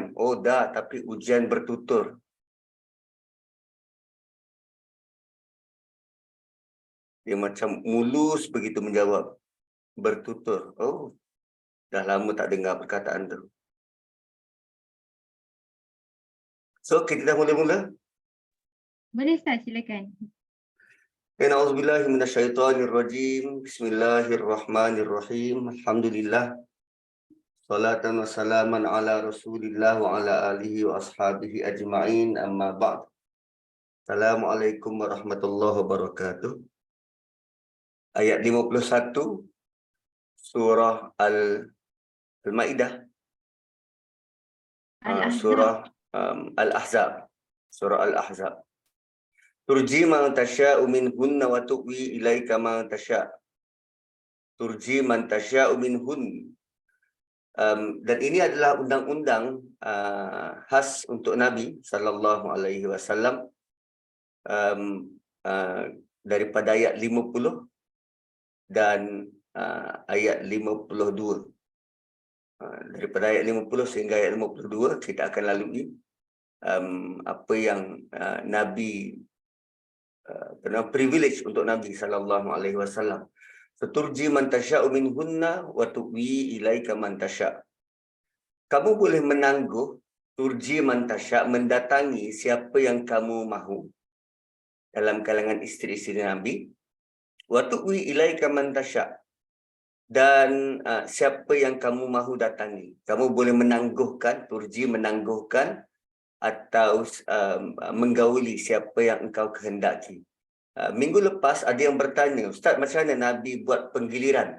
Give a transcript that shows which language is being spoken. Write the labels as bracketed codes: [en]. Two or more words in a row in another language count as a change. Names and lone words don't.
[ms] Oh dah, tapi ujian bertutur. Dia macam mulus begitu menjawab. Bertutur. Oh, dah lama tak dengar perkataan tu. So, kita dah mula-mula? Boleh Ustaz, silakan. [ar] أعوذ بالله من الشيطان الرجيم. بسم الله الرحمن الرحيم. Alhamdulillah. صلاة وسلاما على رسول الله وعلى آله وأصحابه أجمعين. أما بعد. السلام عليكم ورحمة الله وبركاته. [ms] Ayat 51 surah Al-Maidah. Surah Al-Ahzab. Surah Al-Ahzab. [ar] ترجي من تشاء منهن وتؤوي إليك من تشاء'. ترجي من تشاء منهن. [ms] Dan ini adalah undang-undang khas untuk Nabi [ar] صلى الله عليه وسلم [ms] daripada ayat 50 dan ayat 52. Daripada ayat 50 sehingga ayat 52 kita akan lalui apa yang Nabi privilege untuk Nabi [ar] صلى الله عليه وسلم. ترجي من تشاء منهن وتؤوي إليك من تشاء'. [ms] Kamu boleh menangguh, [ar] ترجي من تشاء', [ms] mendatangi siapa yang kamu mahu dalam kalangan isteri-isteri Nabi. [ar] وتؤوي إليك من تشاء', [ms] dan siapa yang kamu mahu datangi. Kamu boleh menangguhkan, turji menangguhkan atau menggauli siapa yang engkau kehendaki. Minggu lepas ada yang bertanya, Ustaz, macam mana Nabi buat penggiliran?